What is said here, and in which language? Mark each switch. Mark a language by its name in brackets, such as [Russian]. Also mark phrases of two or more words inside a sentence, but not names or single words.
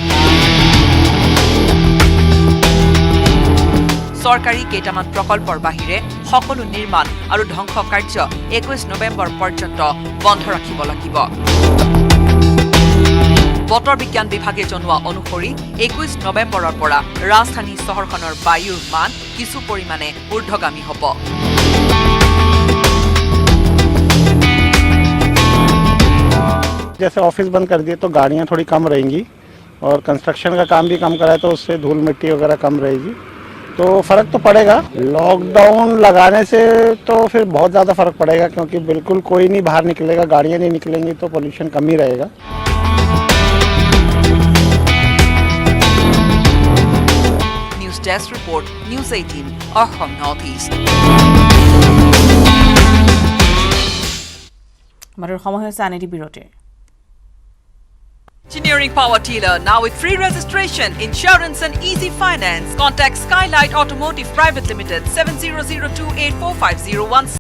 [Assamese] চৰকাৰী কেইটামান প্ৰকল্পৰ বাহিৰে সকলো নিৰ্মাণ আৰু ধ্বংস কাৰ্য 21 নৱেম্বৰ পৰ্যন্ত বন্ধ ৰাখিব লাগিব। বতৰ বিজ্ঞান বিভাগে জনোৱা অনুসৰি 21 নৱেম্বৰৰ পৰা ৰাজধানী চহৰখনৰ বায়ুৰ মান কিছু পৰিমাণে ঊৰ্ধ্বগামী হ'ব। [Hindi] जैसे ऑफिस बंद कर दिए तो गाड़ियाँ थोड़ी कम रहेंगी और कंस्ट्रक्शन का काम भी कम कराए तो उससे धूल मिट्टी वगैरह कम रहेगी, तो फ़र्क तो पड़ेगा। लॉकडाउन लगाने से तो फिर बहुत ज़्यादा फ़र्क पड़ेगा, क्योंकि बिल्कुल कोई नहीं बाहर निकलेगा, गाड़ियाँ नहीं निकलेंगी तो पोल्यूशन कम ही रहेगा। [English] News desk report, News 18, Assam North East. [Assamese] আমাৰ সময় হৈছে আন এটি বিৰতিৰ। [English] Engineering Power Dealer, now with free registration, insurance and easy finance. Contact Skylight Automotive Private Limited, 7002845017.